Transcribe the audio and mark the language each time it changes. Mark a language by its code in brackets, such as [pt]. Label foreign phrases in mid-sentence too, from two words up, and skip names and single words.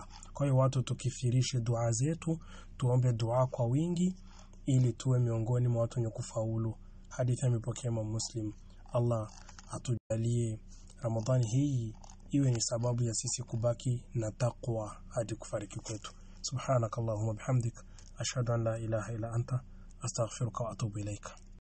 [sw] Kwa hiyo watu tukifirishe dua zetu, tuombe dua kwa wingi ili tuwe miongoni mwa watu wenye kufaulu. Hadithi imepokea Imam Muslim. Allah atujalie Ramadhani hii iwe ni sababu ya sisi kubaki na taqwa hadi kufariki kwetu. [ar] سبحانك اللهم بحمدك أشهد أن لا إله إلا أنت أستغفرك وأتوب إليك.